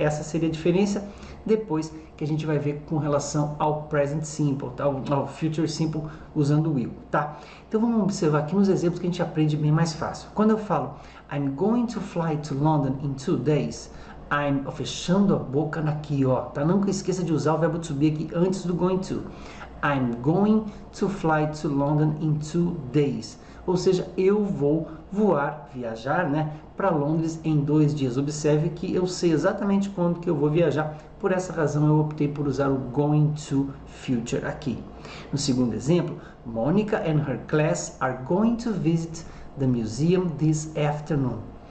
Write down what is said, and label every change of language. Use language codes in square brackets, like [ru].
[pt] Essa seria a diferença depois que a gente vai ver com relação ao present simple, tá? Ao future simple usando o will, tá? Então vamos observar aqui nos exemplos que a gente aprende bem mais fácil. Quando eu falo [en] I'm going to fly to London in 2 days, [pt] I'm fechando a boca aqui, ó, tá? Não esqueça de usar o verbo to be aqui antes do going to. [en] I'm going to fly to London in 2 days. [pt] Ou seja, eu vou voar, viajar, para Londres em 2 dias. Observe que eu sei exatamente quando que eu vou viajar. Por essa razão, eu optei por usar o going to future aqui. No segundo exemplo, [en] Monica and her class are going to visit the museum this afternoon.